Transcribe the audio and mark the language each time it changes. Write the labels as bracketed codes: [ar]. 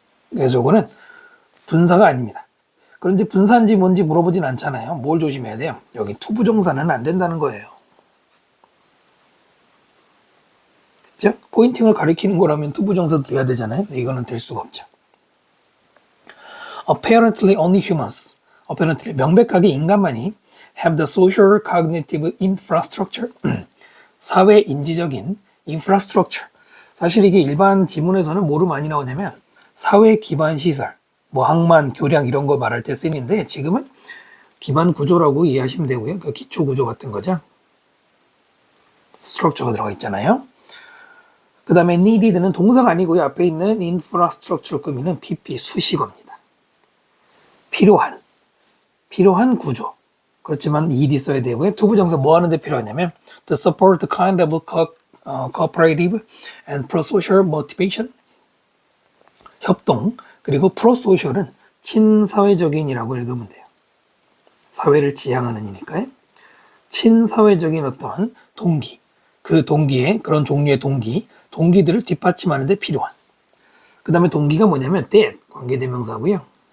[ko] 그래서 이거는 분사가 아닙니다. 그런데 분사인지 뭔지 물어보진 않잖아요. 뭘 조심해야 돼요? 여기 투부정사는 안 된다는 거예요. 그죠? 포인팅을 가리키는 거라면 투부정사도 돼야 되잖아요. 이거는 될 수가 없죠. [en] Apparently only humans, apparently [ko] 명백하게 인간만이 [en] have the social cognitive infrastructure, [ko] 사회 인지적인 [en] infrastructure. [ko] 사실 이게 일반 지문에서는 뭐로 많이 나오냐면 사회 기반 시설, 뭐 항만, 교량 이런 거 말할 때 쓰이는데 지금은 기반 구조라고 이해하시면 되고요. 그 기초 구조 같은 거죠. 스트럭처가 들어가 있잖아요. 그 다음에 needed는 동사가 아니고요. 앞에 있는 infrastructure를 꾸미는 PP 수식어입니다. 필요한 구조. 그렇지만 ed 써야 되고요. 투부정사 뭐 하는데 필요하냐면 [en] to support the kind of cooperative and pro-social motivation. [ko] 협동, 그리고 pro-social은 친사회적인이라고 읽으면 돼요. 사회를 지향하는 이니까요. 친사회적인 어떤 동기, 그 동기의 그런 종류의 동기들을 뒷받침하는 데 필요한. 그 다음에 동기가 뭐냐면 that, 관계대명사고요.